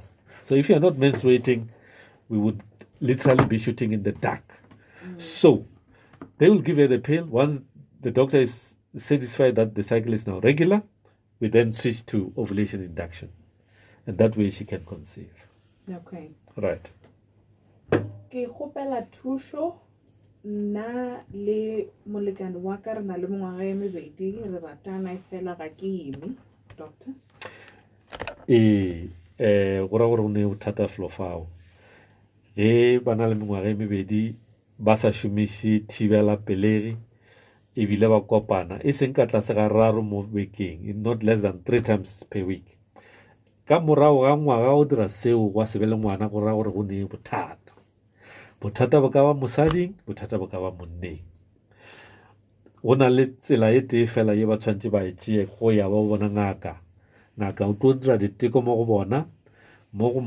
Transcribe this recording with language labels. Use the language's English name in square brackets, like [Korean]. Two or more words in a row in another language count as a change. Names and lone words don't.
[English] So if you're not menstruating, we would literally be shooting in the dark. So they will give her the pill. Once the doctor is satisfied that the cycle is now regular, we then switch to ovulation induction. And that way she can conceive. Okay. Right. [Northern Sotho] Ke gopela thuso na le molekane wa ka re na le mengwaga e mebedi re ratana e fela ga ke ime, Doctor. Go ra gore o ne o thata felo fao. Ge ba na le mengwaga e mebedi ba sa šomiše thibela pelegi ebile ba kopana e seng ka tlase ga 3 mo bekeng, [English] not less than 3 times per week. [Northern Sotho] Ka morago ga ngwaga o dira seo wa se be le ngwana go ra gore go ne bothata. Bothata bo ka ba mosading, bothata bo ka ba monneng. Go na le tsela e tee fela ye ba tshwantse ba e tšee go ya ba bona ngaka o tlo dira diteko mo go bona mo go